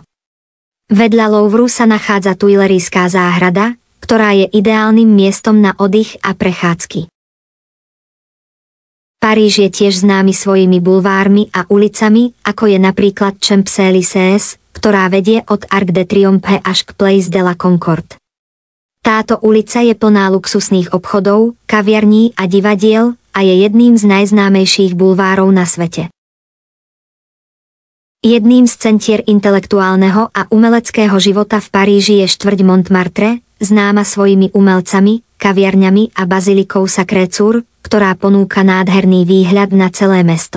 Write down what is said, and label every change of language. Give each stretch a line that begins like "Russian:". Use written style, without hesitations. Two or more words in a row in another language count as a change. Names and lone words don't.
Slovak: Vedľa Louvru sa nachádza Tuilerijská záhrada, ktorá je ideálnym miestom na oddych a prechádzky. Paríž je tiež známy svojimi bulvármi a ulicami, ako je napríklad Champs-Élysées, ktorá vedie od Arc de Triomphe až k Place de la Concorde. Táto ulica je plná luxusných obchodov, kaviarní a divadiel a je jedným z najznámejších bulvárov na svete. Jedným z centier intelektuálneho a umeleckého života v Paríži je štvrť Montmartre, známa svojimi umelcami, kaviarňami a bazilikou Sacré-Cœur, ktorá ponúka nádherný výhľad na celé mesto.